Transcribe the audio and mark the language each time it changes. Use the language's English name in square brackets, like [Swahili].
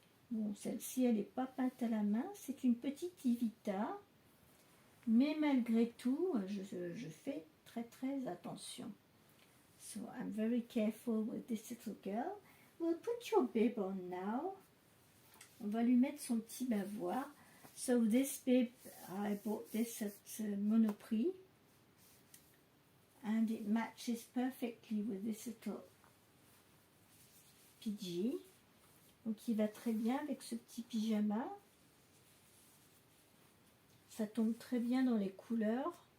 [French] Bon, celle-ci elle n'est pas peinte à la main, c'est une petite Ivita, mais malgré tout je fais très attention. [English] So I'm very careful with this little girl. We'll put your bib on now. [French] On va lui mettre son petit bavoir. [English] So this bib, I bought this at Monoprix. And it matches perfectly with this little PG. [French] Donc il va très bien avec ce petit pyjama. Ça tombe très bien dans les couleurs.